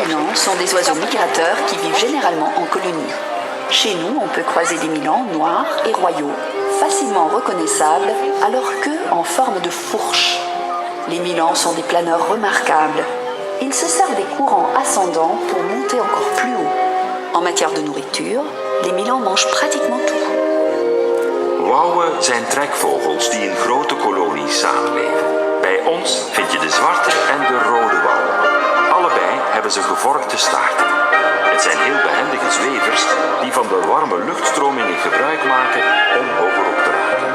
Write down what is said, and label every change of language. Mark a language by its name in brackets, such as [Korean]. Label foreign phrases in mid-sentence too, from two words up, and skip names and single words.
[French] milans sont des oiseaux migrateurs qui vivent généralement en colonie. Chez nous, on peut croiser des milans noirs et royaux, facilement reconnaissables à leur queue en forme de fourche. Les milans sont des planeurs remarquables. Ils se servent des courants ascendants pour monter encore plus haut. En matière de nourriture, les milans mangent pratiquement tout. [Dutch] Wouwen zijn trekvogels die in grote kolonies samenleven. Bij ons vind je de zwarte en de rode wouwen. Allebei hebben ze gevorkte staarten. Het zijn heel behendige zwevers die van de warme luchtstromingen gebruik maken om hoger op te raken.